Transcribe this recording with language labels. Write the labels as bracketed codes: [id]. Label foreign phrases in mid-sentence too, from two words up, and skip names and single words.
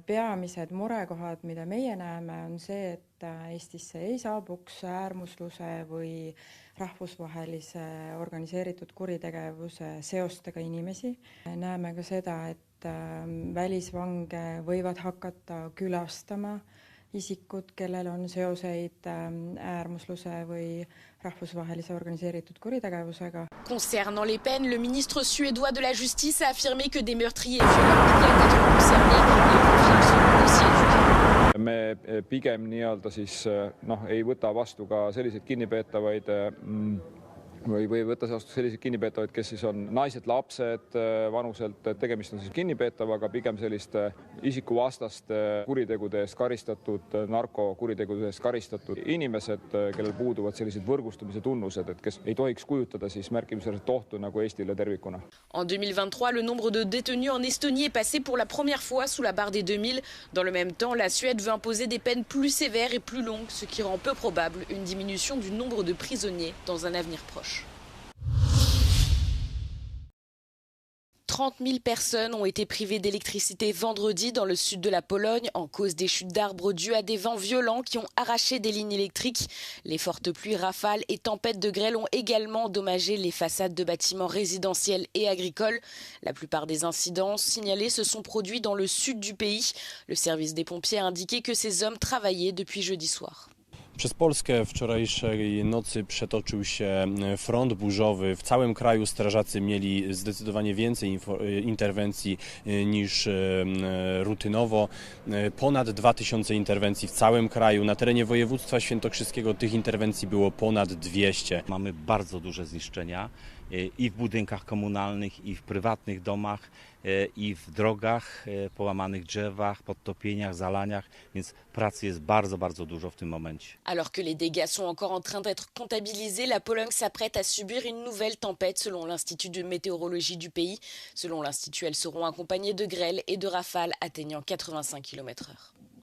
[et] Peamised murekohad, mida meie näeme, on see, et Eestisse ei saabuks äärmusluse või rahvusvahelise organiseeritud kuritegevuse seostega inimesi. Näeme ka seda, et välisvange võivad hakata külastama isikud, kellel on seoseid äärmusluse või rahvusvahelise organiseeritud kuritegevusega. [fr] Concernant les peines, le ministre suédois de la Justice a affirmé que des meurtriers et violeurs pourraient être concernés. Les profils sont aussi éduqués. [et] Me pigem ei võta vastu ka selliseid kinnipeetavaid või võtta vastu selliseid kinnipeetavaid, kes siis on naised, lapsed vanuselt, tegemist on siis kinnipeetavaga, pigem selliste isikuvastaste kuritegude eest karistatud, narkokuritegude eest karistatud inimesed, kellel puuduvad sellised võrgustumise tunnused, et kes ei tohiks kujutada siis märkimisväärset ohtu nagu Eestile tervikuna. [fr] En 2023, le nombre de détenus en Estonie est passé pour la première fois sous la barre des 2000. Dans le même temps, la Suède veut imposer des peines plus sévères et plus longues, ce qui rend peu probable une diminution du nombre de prisonniers dans un avenir proche. 30 000 personnes ont été privées d'électricité vendredi dans le sud de la Pologne en cause des chutes d'arbres dues à des vents violents qui ont arraché des lignes électriques. Les fortes pluies, rafales et tempêtes de grêle ont également endommagé les façades de bâtiments résidentiels et agricoles. La plupart des incidents signalés se sont produits dans le sud du pays. Le service des pompiers a indiqué que ces hommes travaillaient depuis jeudi soir. [pl] Przez Polskę wczorajszej nocy przetoczył się front burzowy. W całym kraju strażacy mieli zdecydowanie więcej interwencji niż rutynowo. Ponad 2000 interwencji w całym kraju. Na terenie województwa świętokrzyskiego tych interwencji było ponad 200. Mamy bardzo duże zniszczenia i w budynkach komunalnych, i w prywatnych domach, i w drogach, połamanych drzewach, podtopieniach, zalaniach, więc pracy jest bardzo, bardzo dużo w tym momencie. [fr] Alors que les dégâts sont encore en train d'être comptabilisés, la Pologne s'apprête à subir une nouvelle tempête selon l'Institut de météorologie du pays. Selon l'Institut, elles seront accompagnées de grêles et de rafales atteignant 85 km/h.